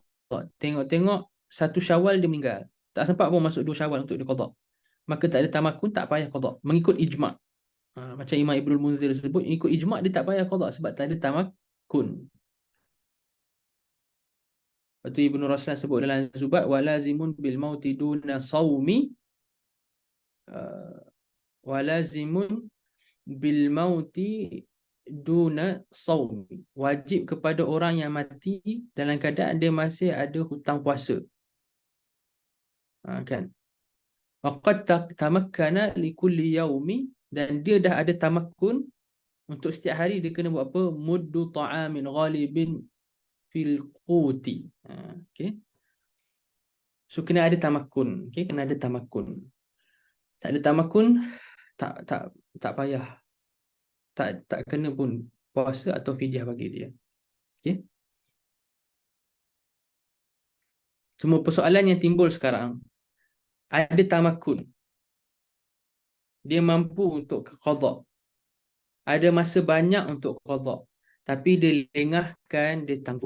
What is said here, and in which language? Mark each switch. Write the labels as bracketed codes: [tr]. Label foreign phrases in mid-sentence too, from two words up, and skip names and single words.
[ms] Tengok-tengok 1 Syawal dia meninggal. Tak sempat pun masuk 2 Syawal untuk dia qada. Maka tak ada tamakun, tak payah qada. Mengikut ijma'. Macam Imam Ibnul Munzir sebut, ikut ijma' dia tak payah qada sebab tak ada tamakun. Lepas tu Ibnu Raslan sebut dalam Zubat, [ar] ولازم بالموت دون صوم، ولازم بالموت دون صوم, [ms] wajib kepada orang yang mati dalam keadaan dia masih ada hutang puasa. Kan? [ar] وقد تمكن لكل يوم, [ms] dan dia dah ada tamakun untuk setiap hari dia kena buat apa? [ar] مد طعام غالب في القوت. [ms] Okey. So kena ada tamakun, okey, kena ada tamakun. Tak ada tamakun, tak payah. Tak kena pun puasa atau fidyah bagi dia. Okey. Cuma persoalan yang timbul sekarang, ada tamakun, dia mampu untuk qada, ada masa banyak untuk qada, tapi dia lengahkan, dia tangguh.